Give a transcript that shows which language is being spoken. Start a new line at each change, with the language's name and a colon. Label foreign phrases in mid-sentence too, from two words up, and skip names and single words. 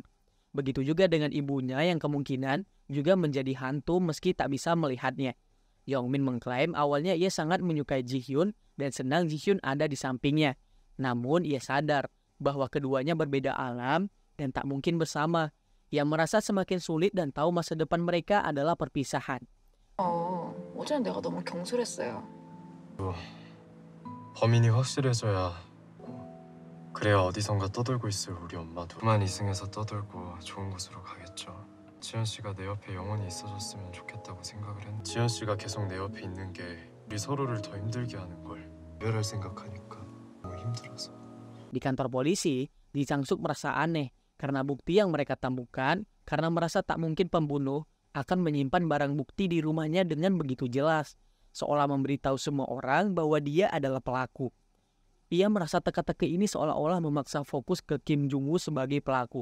Indonesian: Begitu juga dengan ibunya yang kemungkinan juga menjadi hantu meski tak bisa melihatnya. Yongmin mengklaim awalnya ia sangat menyukai Ji-hyun dan senang Ji-hyun ada di sampingnya. Namun ia sadar bahwa keduanya berbeda alam dan tak mungkin bersama. Ia merasa semakin sulit dan tahu masa depan mereka adalah perpisahan.
Korean: 어제는 내가 너무 경솔했어요. 범인이 확실해져야 그래야 어디선가 떠돌고 있을 우리 엄마도 그만 이승에서 떠돌고 좋은 곳으로 가겠죠. 지현 씨가 내 옆에 영원히 있어줬으면 좋겠다고 생각을 했는데 지현 씨가 계속 내 옆에 있는 게 우리 서로를 더 힘들게 하는 걸 이별할 생각하니까 너무 힘들어서.
Indonesian: Di kantor polisi, Lee Sang-suk merasa aneh karena bukti yang mereka temukan karena merasa tak mungkin pembunuh akan menyimpan barang bukti di rumahnya dengan begitu jelas, seolah memberitahu semua orang bahwa dia adalah pelaku. Ia merasa teka-teki ini seolah-olah memaksa fokus ke Kim Jung-woo sebagai pelaku.